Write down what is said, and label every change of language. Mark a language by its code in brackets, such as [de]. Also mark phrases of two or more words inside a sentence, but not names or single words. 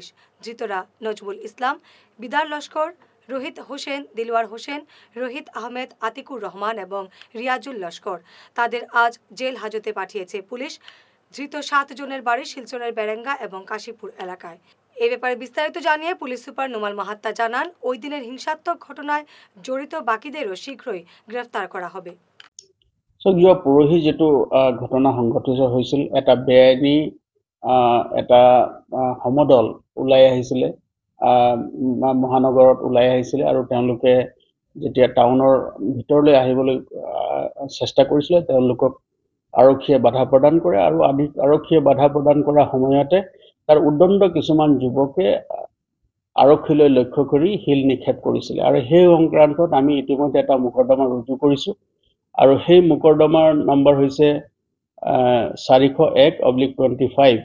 [bn] ধৃতরা নজমুল ইসলাম, বিদার লস্কর, রোহিত হোসেন, দিলওয়ার হোসেন, রোহিত আহমেদ, আতিকুর রহমান এবং রিয়াজুল লস্কর। তাদের আজ জেল হাজতে পাঠিয়েছে পুলিশ। ধৃত 7 জনের বাড়ি শিলচরের বেরেঙ্গা এবং কাশীপুর এলাকায়। এ ব্যাপারে বিস্তারিত জানিয়ে পুলিশ সুপার নোমাল মাহাত্তা জানান, ওই দিনের হিংসাত্মক ঘটনায় জড়িত বাকিদেরও শীঘ্রই গ্রেফতার করা হবে। [as] যোৱা পৰহি যেটো ঘটনা সংঘটিত হৈছিল, এটা বেআইনী এটা সমদল ওলাই আহিছিলে, মহানগৰত ওলাই আহিছিলে আৰু তেওঁলোকে যেতিয়া টাউনৰ ভিতৰলৈ আহিবলৈ চেষ্টা কৰিছিলে তেওঁলোকক আৰক্ষীয়ে বাধা প্ৰদান কৰে আৰু আৰক্ষীয়ে বাধা প্ৰদান কৰাৰ সময়তে তাৰ উদ্দণ্ড কিছুমান যুৱকে আৰক্ষীলৈ লক্ষ্য কৰি শিল নিক্ষেপ কৰিছিলে আৰু সেই সংক্ৰান্তত আমি ইতিমধ্যে এটা মোকৰ্দমা ৰুজু কৰিছোঁ আৰু সেই মোকৰ্দমাৰ নম্বৰ হৈছে 401/25।